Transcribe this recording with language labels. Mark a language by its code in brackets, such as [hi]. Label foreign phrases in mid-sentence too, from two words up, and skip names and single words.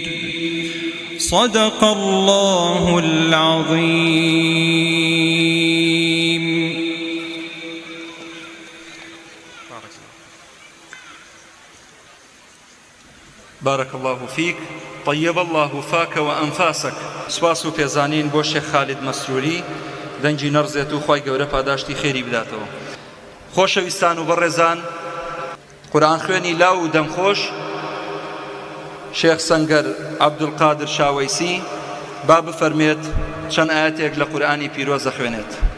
[ar] صدق الله العظيم. بارك الله فيك. طيب الله فاك وأنفاسك. [ckb] سپاس و پێزانین بۆ شێخ خالید مەسرووری، دەنگی نەڕزێت و خی گەورە پاداشتی خێری بداتەوە. خۆشەویستان و بەڕێزان، قورئان خوێنی لاو و دەمخۆش شێخ سەنگەر عەبدولقادر شاوەیسی با بفەرمێت چەند ئاەتێک لە قورئانی پیرۆزە خوێنێت.